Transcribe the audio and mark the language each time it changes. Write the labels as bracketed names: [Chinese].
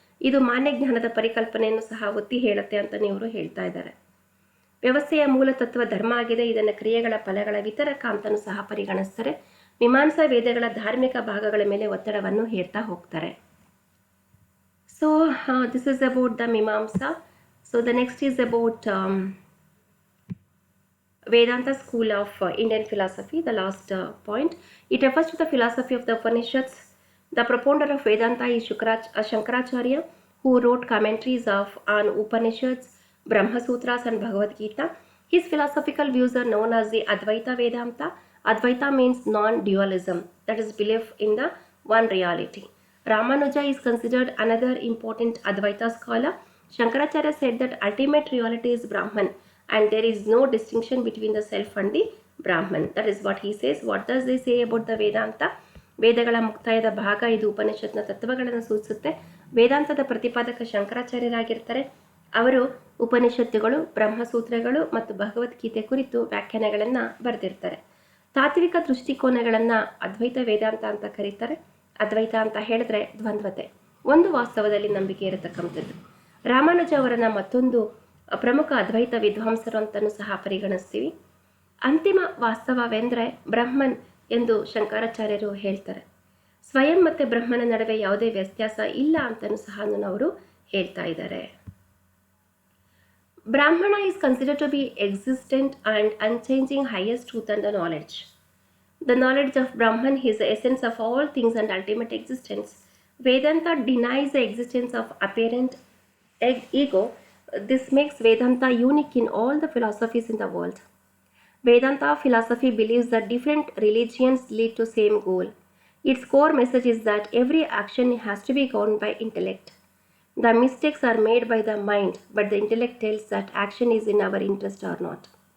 [Kannada] ಇದು ಮಾನ್ಯ ಜ್ಞಾನದ ಪರಿಕಲ್ಪನೆಯನ್ನು ಸಹ ಒತ್ತಿ ಹೇಳುತ್ತೆ ಅಂತ ಇವರು ಹೇಳ್ತಾ ಇದ್ದಾರೆ. ವ್ಯವಸ್ಥೆಯ ಮೂಲ ತತ್ವ ಧರ್ಮ ಆಗಿದೆ. ಇದನ್ನು ಕ್ರಿಯೆಗಳ ಫಲಗಳ ವಿತರಕ ಅಂತಲೂ ಸಹ ಪರಿಗಣಿಸ್ತಾರೆ. ಮೀಮಾಂಸಾ ವೇದಗಳ ಧಾರ್ಮಿಕ ಭಾಗಗಳ ಮೇಲೆ ಒತ್ತಡವನ್ನು ಹೇರ್ತಾ ಹೋಗ್ತಾರೆ. [English] So this is about the Mimamsa. So the next is about Vedanta school of Indian philosophy, the last point. It refers to the philosophy of the Upanishads. The propounder of Vedanta is Shankaracharya, who wrote commentaries on Upanishads, Brahma Sutras and Bhagavad Gita. His philosophical views are known as the Advaita Vedanta. Advaita means non-dualism, that is belief in the one reality. Ramanuja is considered another important Advaita scholar. Shankaracharya said that ultimate reality is Brahman, and there is no distinction between the self and the Brahman. That is what he says. What does they say about the Vedanta? [Kannada] ವೇದಗಳ ಮುಕ್ತಾಯದ ಭಾಗ ಇದು. ಉಪನಿಷತ್ನ ತತ್ವಗಳನ್ನು ಸೂಚಿಸುತ್ತೆ. ವೇದಾಂತದ ಪ್ರತಿಪಾದಕ ಶಂಕರಾಚಾರ್ಯರಾಗಿರ್ತಾರೆ. ಅವರು ಉಪನಿಷತ್ತುಗಳು, ಬ್ರಹ್ಮಸೂತ್ರಗಳು ಮತ್ತು ಭಗವದ್ಗೀತೆ ಕುರಿತು ವ್ಯಾಖ್ಯಾನಗಳನ್ನು ಬರೆದಿರ್ತಾರೆ. ತಾತ್ವಿಕ ದೃಷ್ಟಿಕೋನಗಳನ್ನು ಅದ್ವೈತ ವೇದಾಂತ ಅಂತ ಕರೀತಾರೆ. ಅದ್ವೈತ ಅಂತ ಹೇಳಿದ್ರೆ ದ್ವಂದ್ವತೆ, ಒಂದು ವಾಸ್ತವದಲ್ಲಿ ನಂಬಿಕೆ ಇರತಕ್ಕಂಥದ್ದು. ರಾಮಾನುಜ ಅವರನ್ನು ಮತ್ತೊಂದು ಪ್ರಮುಖ ಅದ್ವೈತ ವಿದ್ವಾಂಸರು ಅಂತಲೂ ಸಹ ಪರಿಗಣಿಸ್ತೀವಿ. ಅಂತಿಮ ವಾಸ್ತವವೆಂದರೆ ಬ್ರಹ್ಮನ್ ಎಂದು ಶಂಕರಾಚಾರ್ಯರು ಹೇಳ್ತಾರೆ. ಸ್ವಯಂ ಮತ್ತು ಬ್ರಹ್ಮನ ನಡುವೆ ಯಾವುದೇ ವ್ಯತ್ಯಾಸ ಇಲ್ಲ ಅಂತಲೂ ಸಹ ಅವರು ಹೇಳ್ತಾ ಇದ್ದಾರೆ. [English] Brahman is considered to be existent and unchanging highest truth and the knowledge. The knowledge of Brahman is the essence of all things and ultimate existence. Vedanta denies the existence of apparent ego. This makes Vedanta unique in all the philosophies in the world. Vedanta philosophy believes that different religions lead to same goal. Its core message is that every action has to be governed by intellect. The mistakes are made by the mind, but the intellect tells that action is in our interest or not.